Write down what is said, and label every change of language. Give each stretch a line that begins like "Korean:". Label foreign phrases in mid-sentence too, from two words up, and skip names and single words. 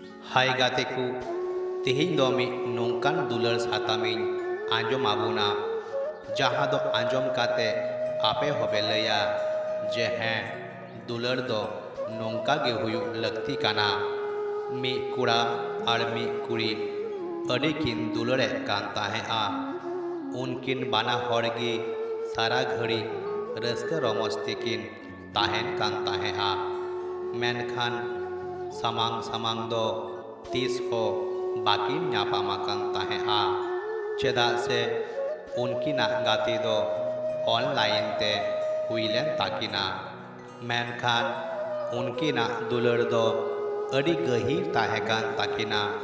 Santali: Hai gateku, tihin do mi nongkan dular satamiñ anjom abuna, jaha do anjom kate ape hobe laya je heं दुलर दो नोंका गे हुयु लगती काना मी कुड़ा और मी कुड़ी अड़ी किन दुलरे कांता है आ उनकिन बाना हॉर्गी सारा घड़ी रस्क रोमस्ती किन ताहेन कांता है आ मेनखान समांग समांग दो तीस हो बाकी न्यापामा कांता है आ चेदा से उनकी ना गाती दो ऑनलाइन ते हुईलेन ताकिना मेनखान उनकी ना दुलर दो अड़ी गहीर ताहेकान ताकिना